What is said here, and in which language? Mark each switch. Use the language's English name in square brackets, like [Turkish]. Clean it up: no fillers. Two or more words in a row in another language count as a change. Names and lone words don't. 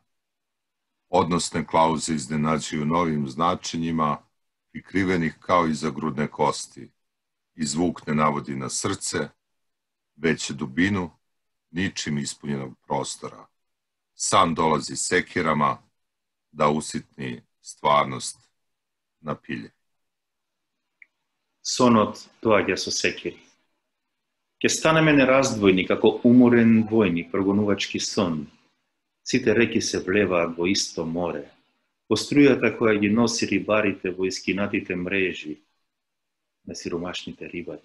[Serbian] Odnosne klauze iznenađuju novim značenjima, prikrivenih kao iza grudne kosti. I zvuk ne navodi na srce, već dubinu ničim ispunjenog prostora. San dolazi sekirama da usitni stvarnost na pilje. [Macedonian] Сонот доаѓа со секири. Ке станеме нераздвојни како уморен војник прогонувачки сон. Сите реки се влеваат во исто море. По струјата која ги носи рибарите во искинатите мрежи на сиромашните рибари.